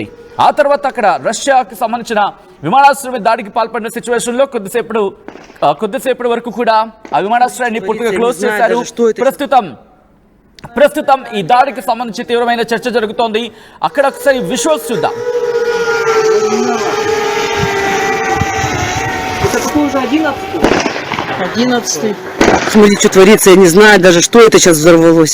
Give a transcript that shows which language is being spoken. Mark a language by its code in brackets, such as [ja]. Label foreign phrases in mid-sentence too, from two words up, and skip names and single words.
[te] ఆ తర్వాత అక్కడ రష్యాకి సంబంధించిన విమానాశ్రయం దాడికి పాల్పడిన సిచ్యువేషన్లో కొద్దిసేపటి వరకు కూడా ఆ విమానాశ్రయాన్ని పూర్తిగా క్లోజ్ చేశారు. ప్రస్తుతం ఈ దాడికి సంబంధించి తీవ్రమైన చర్చ జరుగుతోంది. అక్కడ ఒకసారి విజువల్స్ చూద్దాం. [ru] Смотри, что творится, я не знаю даже, что это сейчас взорвалось.